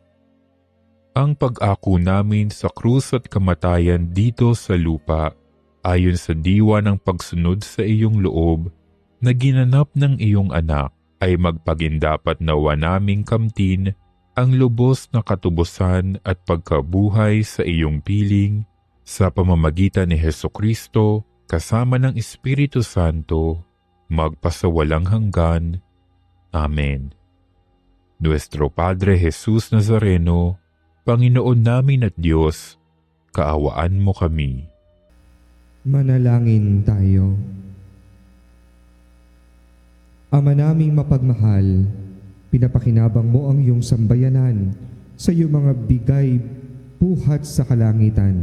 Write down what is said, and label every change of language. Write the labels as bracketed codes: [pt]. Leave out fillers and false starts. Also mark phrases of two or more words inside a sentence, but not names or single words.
[tl] Ang pag-ako namin sa krus at kamatayan dito sa lupa ayon sa diwa ng pagsunod sa iyong loob na ginanap ng iyong anak, ay magpagindapat nawa naming kamtin ang lubos na katubusan at pagkabuhay sa iyong piling sa pamamagitan ni Hesukristo kasama ng Espiritu Santo, magpasawalang hanggan. Amen. Nuestro Padre Jesus Nazareno, Panginoon namin at Diyos, kaawaan mo kami. Manalangin tayo. Ama naming mapagmahal, pinapakinabang mo ang iyong sambayanan sa iyong mga bigay buhat sa kalangitan.